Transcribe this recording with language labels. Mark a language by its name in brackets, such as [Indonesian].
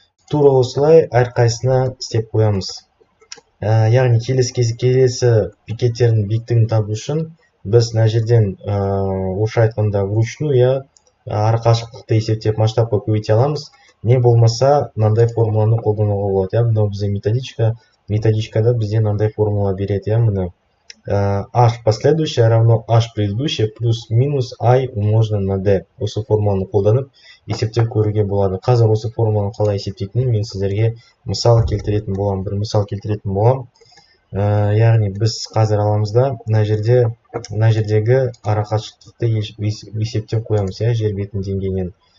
[Kazakh] Тура осылай әрқайсына істеп қоямыз. Яғни келесі бекеттердің биіктігін табу үшін біз мына жерден орысша айтқанда вручную арақашықтықты есептеп масштабқа көбейте аламыз. Не болмаса мынандай формуланы қолдануға болады. Мынау бізде методичкада бізде мынандай формула береді. [Russian] Міне h последующее равно h предыдущее плюс минус i умножено на d. [Kazakh] Осы формуланы қолданып есептеп көруге болады. Қазір осы формуланы қалай есептейтінін мен сіздерге мысал келтіретін болам. Яғни біз қазір аламыз да мына жердегі арақашықтықты есептеп қоямыз жер бетінің деңгейінен.